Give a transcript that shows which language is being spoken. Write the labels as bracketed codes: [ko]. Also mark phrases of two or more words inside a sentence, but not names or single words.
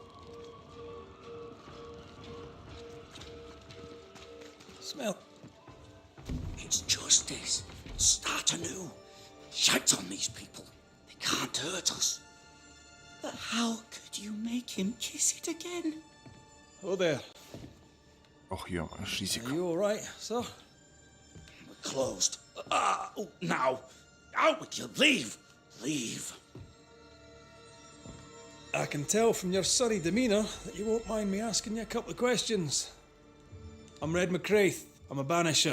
[en] Smell. It's justice. Start anew. Shite on these people. They can't hurt us. But how could you make him kiss it again? Oh there. [ru] Ох, ё-моё, Шизик. [en] Are you all right, sir? We're closed. Now. Out with you. Leave. Leave. I can tell from your surly demeanour that you won't mind me asking you a couple of questions. I'm Red McCraith. I'm a banisher.